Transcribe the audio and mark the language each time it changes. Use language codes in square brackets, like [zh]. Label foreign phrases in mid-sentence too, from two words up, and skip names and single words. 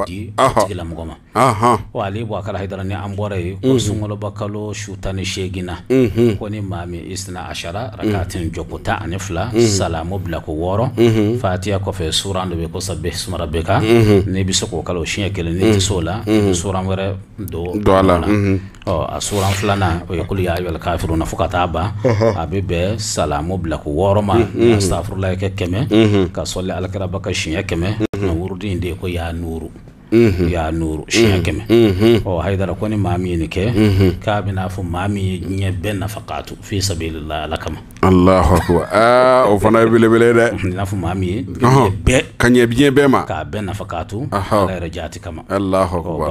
[bm] tigila mɔgɔ ma wa ale bɔ a kala Haidara ni an bɔra ye ko sunkaloba kalo su 18 na ko ni maa min [ar] اثنا عشر ركعة [bm] jɔko 12 salamu bila ko 6 fatiha kɔfɛ suran dɔ bɛ ko [ar] سبح اسم ربك [bm] n'i bɛ se k'o kala o siɲɛ kelen n'i tɛ se o la suran wɛrɛ don a la a suran filanan o ye [ar] قل يا أيها الكافرون [bm] fo ka taa ban a bɛ bɛn salamu bila ko 6 ma astagfirullah kɛ 100 ka sɔli alakira ba ka siɲɛ 100 na wurudi in de ko [ar] يا نور يا نور [bm] siɲɛ 100 Haidara ko ni maa min ye nin kɛ k'a bɛ n'a fɔ maa min ye diɲɛ bɛɛ nafakatu [ar] في سبيل الله [bm] ala kama [ar] الله أكبر [bm] o fana ye belebele dɛ i n'a fɔ maa min ye diɲɛ bɛɛ ka ɲɛ diɲɛ bɛɛ ma k'a bɛɛ nafakatu ala yɛrɛ jaati kama [ar] الله أكبر